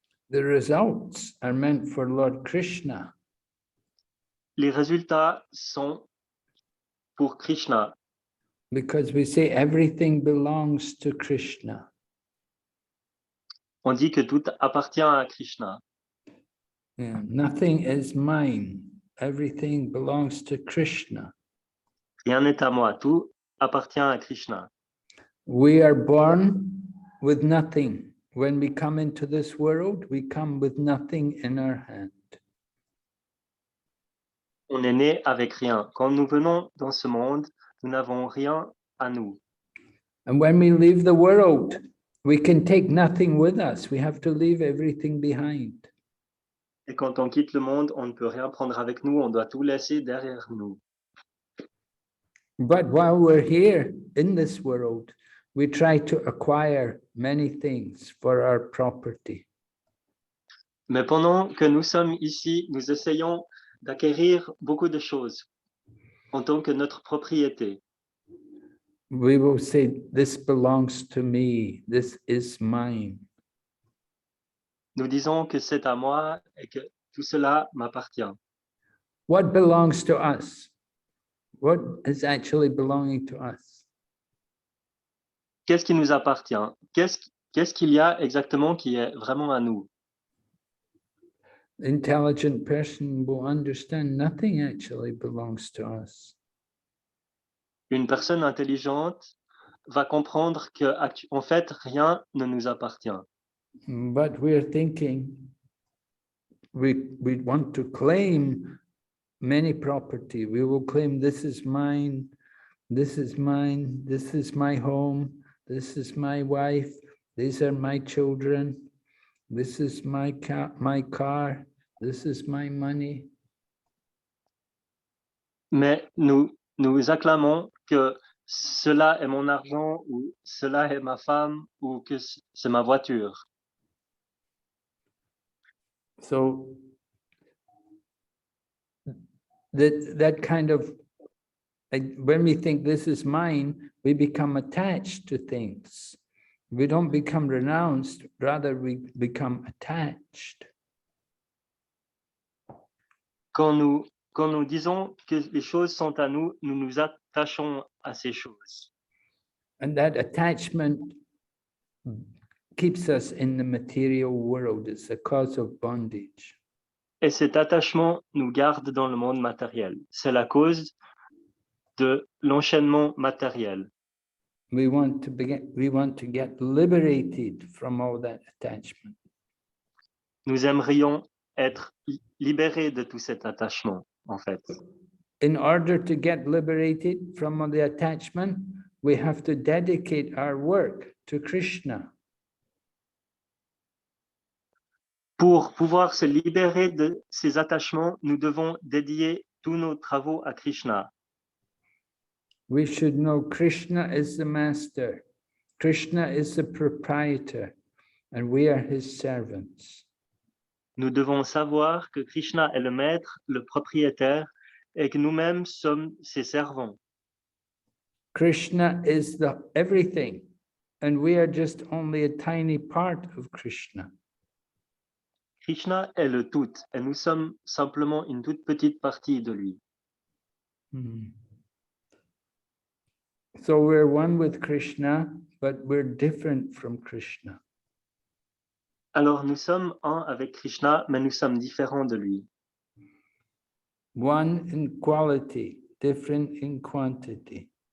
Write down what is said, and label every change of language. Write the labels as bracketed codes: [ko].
[en] The results are meant for Lord Krishna. [fr] Les résultats sont pour Krishna. [en] Because we say everything belongs to Krishna. [fr] On dit que tout appartient à Krishna. [en] Yeah, nothing is mine. Everything belongs to Krishna. [fr] Rien n'est à moi, tout appartient à Krishna. [en] We are born with nothing. When we come into this world, we come with nothing in our hand. [fr] On est né avec rien. Quand nous venons dans ce monde, nous n'avons rien à nous. [en] And when we leave the world, we can take nothing with us. We have to leave everything behind. [fr] Et quand on quitte le monde, on ne peut rien prendre avec nous, on doit tout laisser derrière nous. [en] But while we're here in this world, we try to acquire many things for our property. [fr] Mais pendant que nous sommes ici, nous essayons d'acquérir beaucoup de choses en tant que notre propriété. [en] We will say, this belongs to me, this is mine. [fr] Nous disons que c'est à moi et que tout cela m'appartient. [en] What belongs to us? What is actually belonging to us? [fr] Qu'est-ce qui nous appartient? Qu'est-ce qu'il y a exactement qui est vraiment à nous? [en] Intelligent person will understand nothing actually belongs to us. [fr] Une personne intelligente va comprendre que, en fait, rien ne nous appartient. [en] But we're thinking, we want to claim many property. We will claim this is mine, this is mine, this is my home, this is my wife, these are my children, this is my car, this is my money. [fr] Mais nous acclamons que cela est mon argent ou cela est ma femme ou que c'est ma voiture. [en] So that kind of, like, when we think this is mine, we become attached to things. We don't become renounced, rather we become attached. [fr] Quand nous disons que les choses sont à nous, nous nous attachons à ces choses. [en] And that attachment keeps us in the material world. It's a cause of bondage. [fr] Et cet attachement nous garde dans le monde matériel. C'est la cause de l'enchaînement matériel. [en] We want to get liberated from all that attachment. [fr] Nous aimerions être libérés de tout cet attachement, en fait. [en] In order to get liberated from all the attachment, we have to dedicate our work to Krishna. [fr] Pour pouvoir se libérer de ces attachements, nous devons dédier tous nos travaux à Krishna. [en] We should know Krishna is the master, Krishna is the proprietor, and we are his servants. [fr] Nous devons savoir que Krishna est le maître, le propriétaire, et que nous-mêmes sommes ses servants. [en] Krishna is the everything, and we are just only a tiny part of Krishna. [fr] Krishna est le tout, et nous sommes simplement une toute petite partie de lui. [en] So we're one with Krishna, but we're different from Krishna. [fr] Alors nous sommes un avec Krishna, mais nous sommes différents de lui. [en] One in quality, different in quantity.